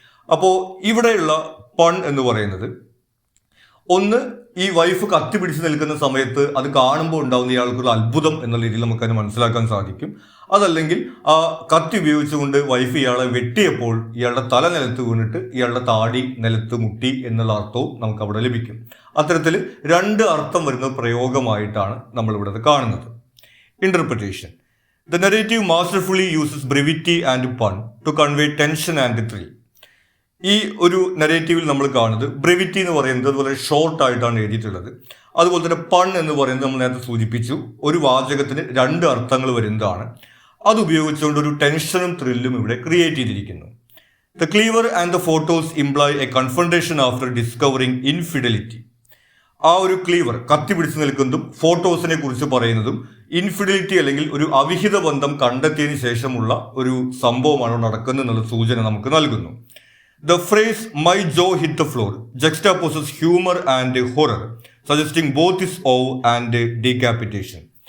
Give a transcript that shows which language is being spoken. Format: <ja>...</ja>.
<ml>അപ്പോൾ ഇവിടെയുള്ള പൺ എന്ന് പറയുന്നത്, ഒന്ന്, ഈ വൈഫ് കത്തി പിടിച്ച് നിൽക്കുന്ന സമയത്ത് അത് കാണുമ്പോൾ ഉണ്ടാകുന്ന ഇയാൾക്കൊരു അത്ഭുതം എന്നുള്ള രീതിയിൽ നമുക്കതിനെ മനസ്സിലാക്കാൻ സാധിക്കും. അതല്ലെങ്കിൽ ആ കത്തി ഉപയോഗിച്ചുകൊണ്ട് വൈഫ് ഇയാളെ വെട്ടിയപ്പോൾ ഇയാളുടെ തല നിലത്ത് വീണിട്ട് ഇയാളുടെ താടി നിലത്ത് മുട്ടി എന്നുള്ള അർത്ഥവും നമുക്ക് അവിടെ ലഭിക്കും. അത്തരത്തിൽ 2 അർത്ഥം വരുന്ന പ്രയോഗമായിട്ടാണ് നമ്മളിവിടെ കാണുന്നത്. Interpretation.</ml> <en>The narrative masterfully uses brevity and pun to convey tension and thrill.</en> <ml>ഈ ഒരു നരേറ്റീവിൽ നമ്മൾ കാണുന്നത് ബ്രെവിറ്റി എന്ന് പറയുന്നത് അതുപോലെ ഷോർട്ട് ആയിട്ടാണ് എഴുതിയിട്ടുള്ളത്. അതുപോലെ തന്നെ പൺ എന്ന് പറയുന്നത് നമ്മൾ നേരത്തെ സൂചിപ്പിച്ചു, ഒരു വാചകത്തിന് 2 അർത്ഥങ്ങൾ വരുന്നതാണ്. അത് ഉപയോഗിച്ചുകൊണ്ട് ഒരു ടെൻഷനും ത്രില്ലും ഇവിടെ ക്രിയേറ്റ് ചെയ്തിരിക്കുന്നു.</ml> <en>The cleaver and the photos imply a confrontation after discovering infidelity.</en> <ml>ആ ഒരു ക്ലീവർ കത്തി പിടിച്ചു നിൽക്കുന്നതും ഫോട്ടോസിനെ കുറിച്ച് പറയുന്നതും ഇൻഫിഡിലിറ്റി അല്ലെങ്കിൽ ഒരു അവിഹിത ബന്ധം കണ്ടെത്തിയതിനു ശേഷമുള്ള ഒരു സംഭവമാണ് നടക്കുന്നത് എന്നുള്ള സൂചന നമുക്ക് നൽകുന്നു.</ml> <en>The phrase my jaw hit the floor juxtaposes humour and horror suggesting both is awe and decapitation.</en>